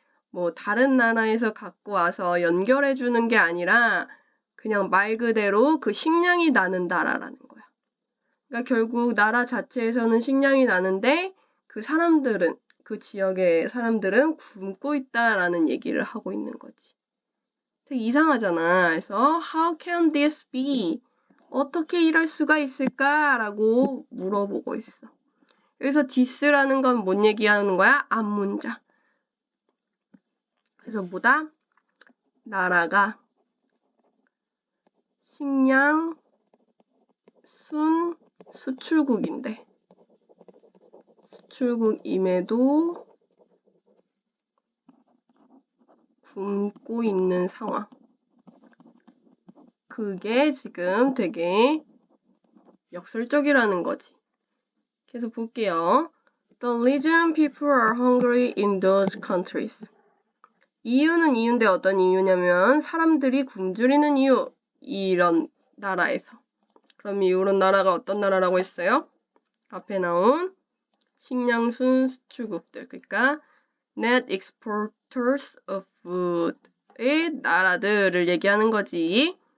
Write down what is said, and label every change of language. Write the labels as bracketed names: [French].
[Korean] 뭐 다른 나라에서 갖고 와서 연결해 주는 게 아니라 그냥 말 그대로 그 식량이 나는 나라라는 거야. 그러니까 결국 나라 자체에서는 식량이 나는데 그 사람들은 그 지역의 사람들은 굶고 있다라는 얘기를 하고 있는 거지. 되게 이상하잖아. [English] 그래서 How can this be? [Korean] 어떻게 이럴 수가 있을까라고 물어보고 있어. 여기서 this라는 건 뭔 얘기하는 거야? 앞문장. 그래서 뭐다? 나라가 식량 순 수출국인데 수출국임에도 굶고 있는 상황. 그게 지금 되게 역설적이라는 거지. 계속 볼게요. [English] The reason people are hungry in those countries. [Korean] 이유는 이유인데 어떤 이유냐면 사람들이 굶주리는 이유. 이런 나라에서. 그럼 이런 나라가 어떤 나라라고 했어요? 앞에 나온 식량 순수출국들. 그러니까 [English] net exporters of food [Korean] 의 나라들을 얘기하는 거지.